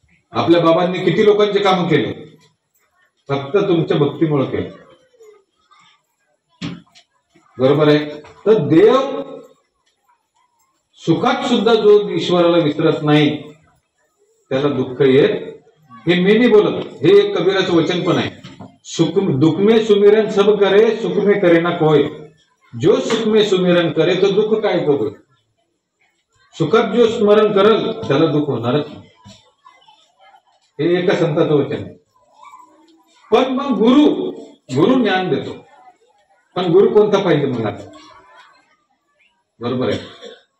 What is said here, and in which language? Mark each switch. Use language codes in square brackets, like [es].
[mr] आपल्या बाबांनी किती लोकांचे काम केले, फक्त तुमच्या भक्तीमुळे केले. बरोबर आहे. तर देव सुखात सुद्धा जो ईश्वराला विसरत नाही त्याला दुःख येत. हे मी नाही बोलत, हे एक कबीराचं वचन पण आहे. [hi] सुख दुख में सुमिरन सब करे, सुख में करे ना कोय. जो सुख में सुमिरन करे तो दुःख काय बघ. [mr] सुखात जो स्मरण करल त्याला दुःख होणारच नाही. हे एका संताचं वचन आहे. पण मग गुरु ज्ञान देतो. पण गुरु कोणता पाहिजे मला? बरोबर आहे.